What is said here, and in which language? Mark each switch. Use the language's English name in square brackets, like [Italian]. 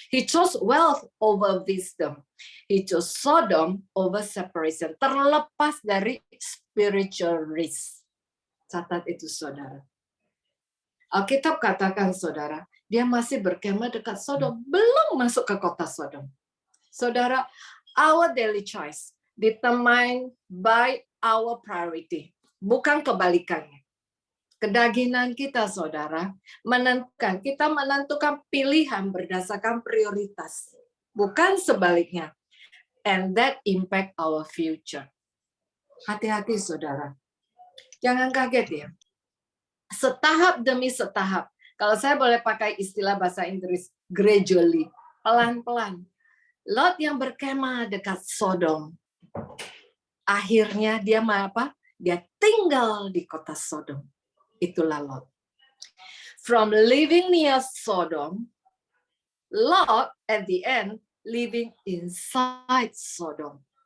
[English] He chose wealth over wisdom. He chose Sodom over separation. [Indonesian] Terlepas dari [English] spiritual risk. [Indonesian] Catat itu saudara. Alkitab katakan saudara, dia masih berkemah dekat Sodom. Belum masuk ke kota Sodom. Saudara, [English] our daily choice determined by our priority. [Indonesian] Bukan kebalikannya. Kedagingan kita, saudara, kita menentukan pilihan berdasarkan prioritas. Bukan sebaliknya. [English] And that impact our future. [Indonesian] Hati-hati, saudara. Jangan kaget ya. Setahap demi setahap. Kalau saya boleh pakai istilah bahasa Inggris, gradually. Pelan-pelan. Lot yang berkemah dekat Sodom. Akhirnya dia apa? Dia tinggal di kota Sodom. Itulah Lot. [English] From living near Sodom, Lot at the end living inside Sodom.